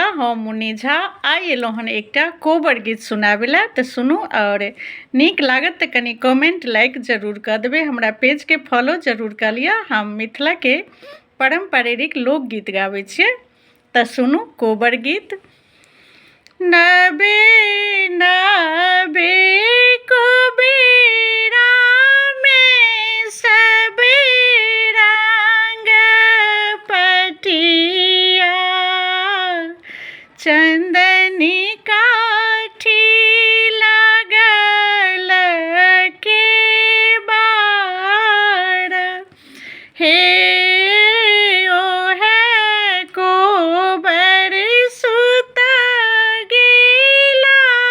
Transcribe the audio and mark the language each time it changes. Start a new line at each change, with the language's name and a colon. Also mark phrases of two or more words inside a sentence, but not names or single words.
Maithili: हम मुन्नी झा आई एलहुँ हन एकटा कोबर गीत सुनाबै लए, तऽ सुनू और नीक लागत तऽ कनि
English: comment like
Maithili: जरूर कऽ देबै। हमरा पेजके फॉलो जरूर कऽ लिअ। हम मिथिलाके पारंपरिक लोकगीत गाबै छियै, तऽ सुनू कोबर गीत। नबे नबे कोबेरा में सब रंग पटिया, चंदनी काठी लागल के बार, हे ओ है कोबर सुत गेला,